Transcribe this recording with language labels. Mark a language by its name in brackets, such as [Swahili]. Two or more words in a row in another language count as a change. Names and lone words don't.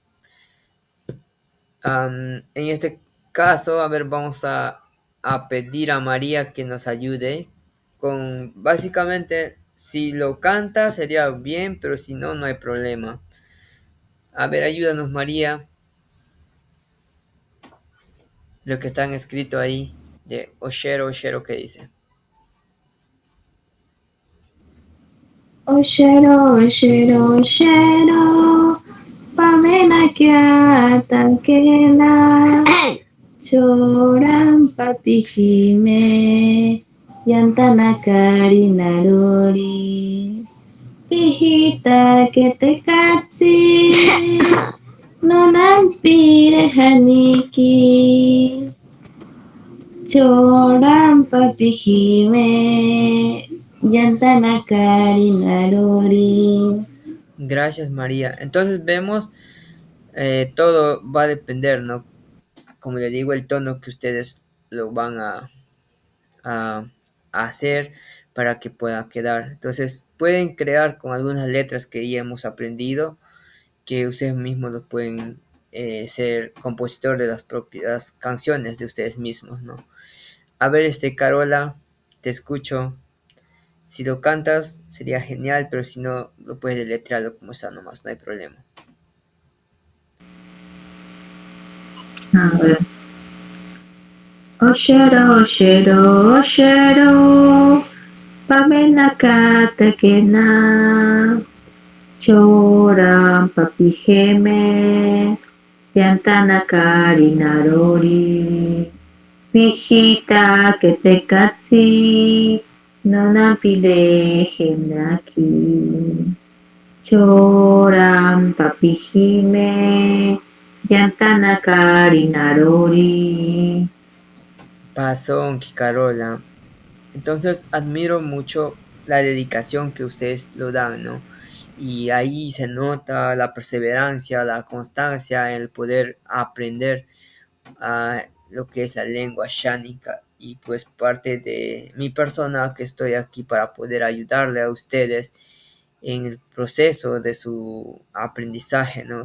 [Spanish] En este caso, a ver, vamos a pedir a María que nos ayude con, básicamente, si lo canta sería bien, pero si no, no hay problema. A ver, ayúdanos María, lo que está escrito ahí de Oshero, Oshero, ¿qué dice? [Asháninka] Oshero, oshero, oshero, pamena kyata kena, choran papihime, yantana kari narori, hijita que te katsi, no nampire haniki, choran papihime, yantana kari narori. [Spanish] Gracias María. Entonces vemos, todo va a depender, ¿no? Como le digo, el tono que ustedes lo van a hacer para que pueda quedar. Entonces pueden crear con algunas letras que ya hemos aprendido, que ustedes mismos lo pueden, ser compositor de las propias canciones de ustedes mismos, ¿no? A ver, Carola, te escucho. Si lo cantas sería genial, pero si no, lo puedes deletrearlo como está nomás, no hay problema. A ver. [Asháninka] Oshero, oshero, oshero, pamena kata kena, choran papijeme, yantana kari narori, Vijita que te katsi, no napide henaki, choran papijime, yantana kari narori. [Spanish] Pasón, Carola. Entonces admiro mucho la dedicación que ustedes lo dan, ¿no? Y ahí se nota la perseverancia, la constancia en el poder aprender a lo que es la lengua shánica. Y pues parte de mi persona que estoy aquí para poder ayudarle a ustedes en el proceso de su aprendizaje, ¿no?